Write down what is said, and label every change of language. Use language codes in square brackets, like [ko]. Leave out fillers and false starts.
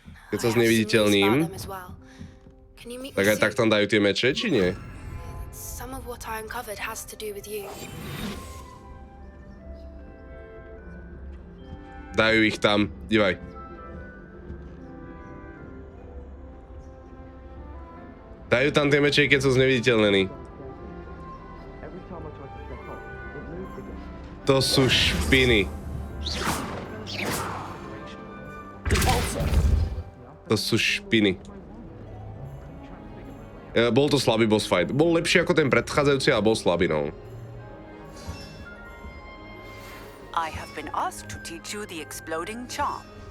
[sk] Keď sa zneviditeľním, tak aj tak tam dajú tie meče, či nie? [en] some of what I uncovered has to do with you. [sk] Dajú ich tam, dívaj. Dajú tam tie meče, keď sú zneviditeľnení. To sú špiny. To sú špiny. Bol to slabý boss fight. Bol lepší ako ten predchádzajúci a bol slabý, no. [en] I have been asked to teach you the exploding charm.